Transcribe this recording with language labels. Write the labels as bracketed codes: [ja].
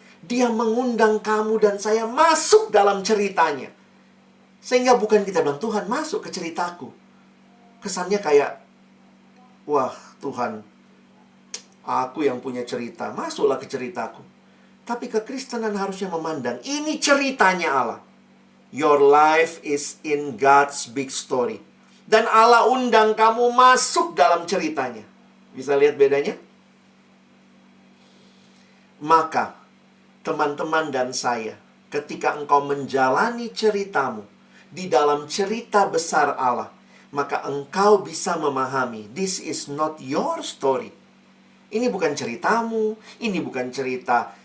[id] Dia mengundang kamu dan saya masuk dalam ceritanya. Sehingga bukan kita bilang, Tuhan masuk ke ceritaku. Kesannya kayak, wah Tuhan, aku yang punya cerita, masuklah ke ceritaku. Tapi kekristenan harusnya memandang, ini ceritanya Allah. [en] Your life is in God's big story. [id] Dan Allah undang kamu masuk dalam ceritanya. Bisa lihat bedanya? Maka, teman-teman dan saya, ketika engkau menjalani ceritamu di dalam cerita besar Allah, maka engkau bisa memahami, [en] this is not your story. [id] Ini bukan ceritamu, ini bukan cerita